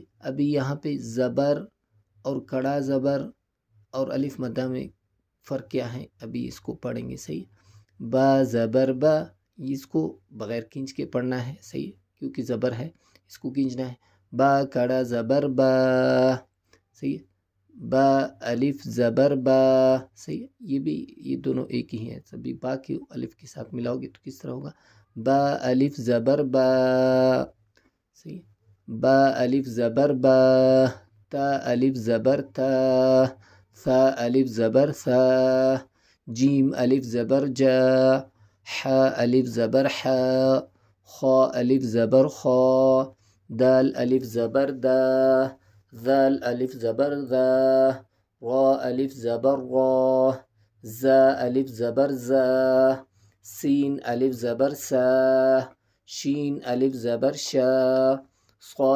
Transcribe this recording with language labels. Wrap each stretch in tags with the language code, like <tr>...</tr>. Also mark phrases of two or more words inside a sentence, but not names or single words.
<ur>ابھی یہاں پہ زبر اور کڑا زبر اور الف مدہ میں فرق کیا ہے، ابھی اس کو پڑھیں گے، صحیح؟ با زبر با، اس کو بغیر کھینچ کے پڑھنا ہے، صحیح؟ کیونکہ زبر ہے، اس کو کھینچنا ہے۔ با کڑا زبر با، صحیح؟ با الف زبر با، صحیح؟ یہ دونوں ایک ہی ہیں، سبھی با کے الف کے ساتھ ملاؤ گے تو کس طرح ہوگا؟ با الف زبر با، صحیح؟ با الف زبر با، تا الف زبر تا، ثا الف زبر ثا، جیم الف زبر جا، حا الف زبر حا، خا الف زبر خا، دال الف زبر دا، ذال الف زبر ذا، را الف زبر را، زا الف زبر زا، سین الف زبر سا، شین الف زبر شا، صاد</ur>